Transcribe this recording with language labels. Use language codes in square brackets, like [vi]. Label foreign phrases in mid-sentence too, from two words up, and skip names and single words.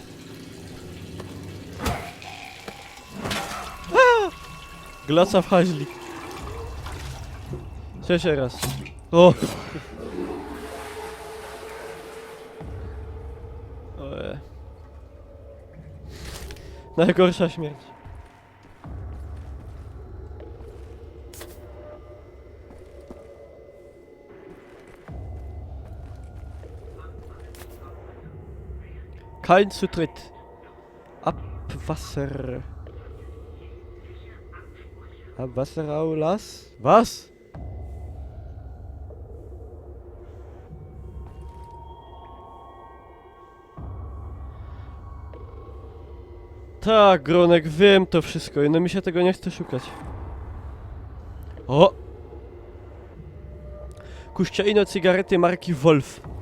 [pl] Glaca w haźli. Trzeci raz. O! Oje. Najgorsza śmierć. [de] Kein Zutritt. Abwasser. Abwasseraulas? Was? [pl] Tak, Gronek, wiem to wszystko, no mi się tego nie chce szukać. O! Kuścielino cygarety marki Wolf.